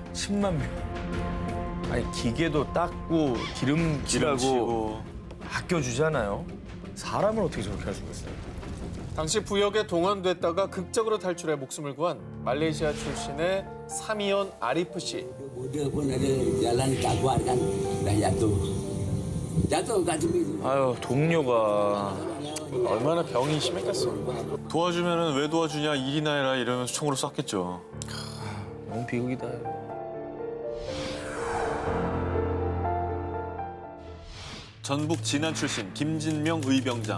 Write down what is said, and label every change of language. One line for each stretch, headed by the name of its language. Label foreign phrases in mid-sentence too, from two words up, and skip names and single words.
Korean: 10만 명. 아니 기계도 닦고 기름칠하고 아껴주잖아요. 사람을 어떻게 저렇게 할 수가 있어요? 당시 부역에 동원됐다가 극적으로 탈출해 목숨을 구한 말레이시아 출신의 사미온 아리프 씨.
Malay: Udah pun ada jalan kaguan kan, dah jatuh. Jatuh kat tepi.
Korean: 아유 동료가 얼마나 병이 심했겠어. 도와주면은 왜 도와주냐, 일이나 해라 이러면서 총으로 쐈겠죠. 너무 비극이다. 전북 진안 출신 김진명 의병장.